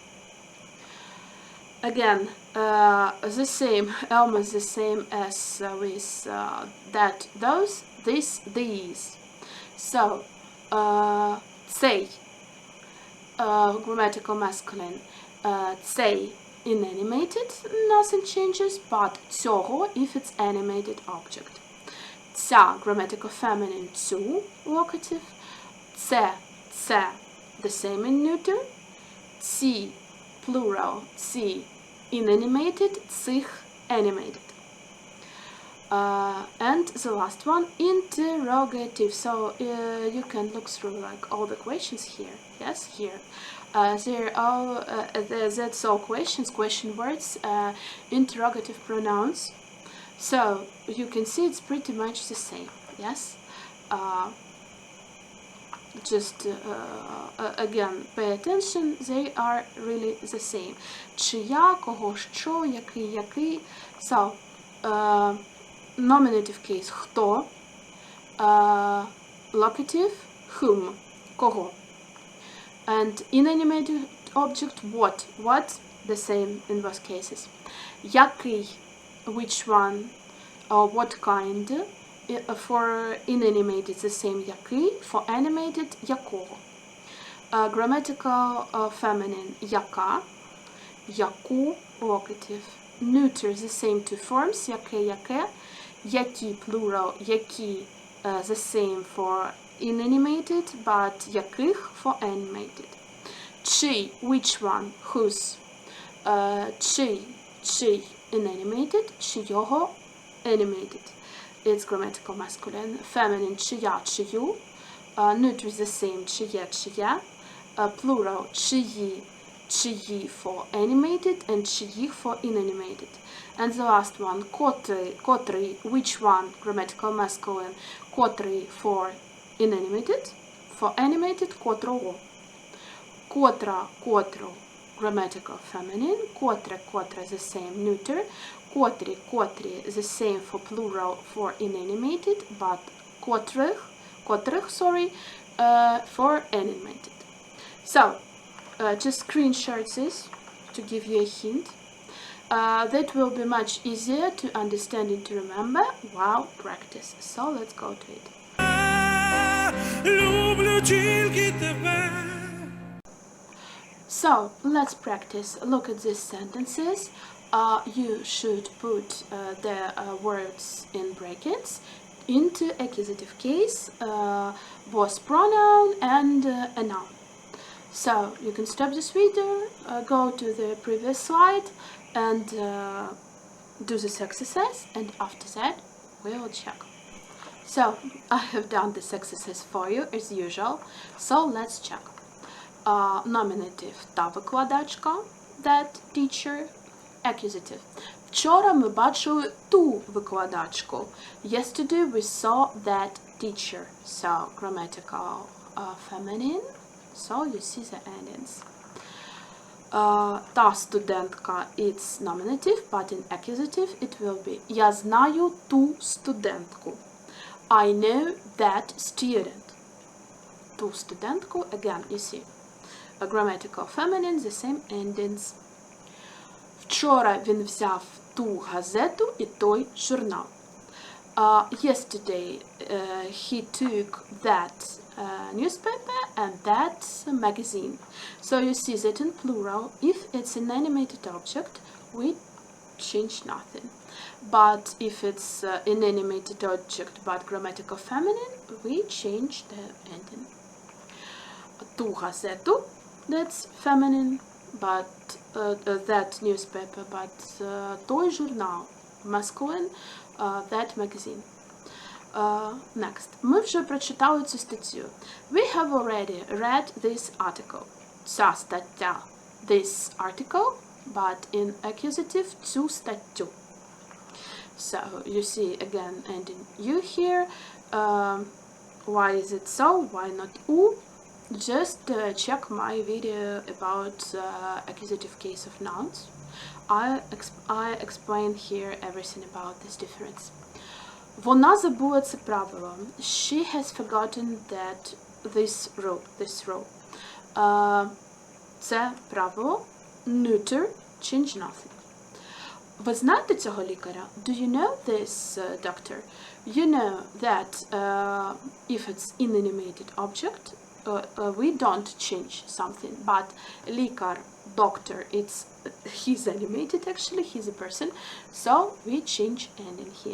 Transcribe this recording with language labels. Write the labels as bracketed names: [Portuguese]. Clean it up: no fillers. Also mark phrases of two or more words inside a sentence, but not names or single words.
[English] Again, the same, almost the same as with that, those, this, these. So, цей, grammatical masculine, цей, inanimated, nothing changes, but цього if it's animated object. Ця, grammatical feminine, цю, locative. Це, the same in neuter. Ці, plural, ці, inanimated, цих, animated. And the last one, interrogative. So you can look through like all the questions here. Yes, here. That's all questions, question words, interrogative pronouns. So you can see it's pretty much the same. Yes. Just again, pay attention. They are really the same. [Ukrainian] Чия, кого, що, який. [English] So. Nominative case, хто, locative, whom, кого, and inanimated object, what, the same in both cases. Який, which one, or what kind, for inanimated the same який, for animated якого. Grammatical feminine, [Ukrainian] яка, яку, [English] locative, neuter, the same two forms, [Ukrainian] яке, які, plural, які, [English] the same for inanimated, but яких for animated. Чий, which one, whose. Чий inanimated, чийого animated. It's grammatical masculine. Feminine [Ukrainian] чия, чию. [English] Neuter is the same, [Ukrainian] чиє, чия. [English] Plural [Ukrainian] чиї, чиї [English] for animated and чиїх for inanimated. And the last one, котрий, which one, grammatical masculine, котрий for inanimated, for animated, котрого. [Ukrainian] Котра, котру, [English] grammatical feminine, котре, the same, neuter, котрі, the same for plural for inanimated, but котрих, for animated. So, just screenshot this to give you a hint. That will be much easier to understand and to remember while practice. So, let's go to it. [Ukrainian] Люблю тільки тебе. [English] So, let's practice. Look at these sentences. You should put the words in brackets into accusative case, both pronoun and a noun. So, you can stop this video, go to the previous slide and do this exercise, and after that we will check. So, I have done this exercise for you as usual, so let's check. [Ukrainian] Nominative та викладачка, [English] that teacher. Accusative. [Ukrainian] Вчора ми бачили ту викладачку. [English] Yesterday we saw that teacher. So, grammatical feminine. So, you see the endings. [Ukrainian] Та студентка, [English] it's nominative, but in accusative it will be [Ukrainian] я знаю ту студентку. [English] I know that student. [Ukrainian] Ту студентку, [English] again, you see. A grammatical feminine, the same endings. [Ukrainian] Вчора він взяв ту газету і той журнал. [English] Yesterday he took that newspaper and that magazine. So you see that in plural, if it's an animated object, we change nothing. But if it's an animated object but grammatical feminine, we change the ending. [Ukrainian] Ту газету, [English] that's feminine, but that newspaper, but [Ukrainian] той журнал, [English] masculine, that magazine. Next. [Ukrainian] Ми вже прочитали цю статтю. [English] We have already read this article. [Ukrainian] Ця стаття, [English] this article, but in accusative, [Ukrainian] цю статтю. [English] So, you see again ending you here. Why is it so? Why not u? Just check my video about accusative case of nouns. I explain here everything about this difference. [Ukrainian] Вона забула це правило. [English] She has forgotten that this rule. [Ukrainian] Це правило. [English] Neuter, change nothing. [Ukrainian] Ви знаєте цього лікаря? [English] Do you know this doctor? You know that if it's inanimated object, we don't change something, but лікар, doctor, he's animated actually, he's a person, so we change ending here.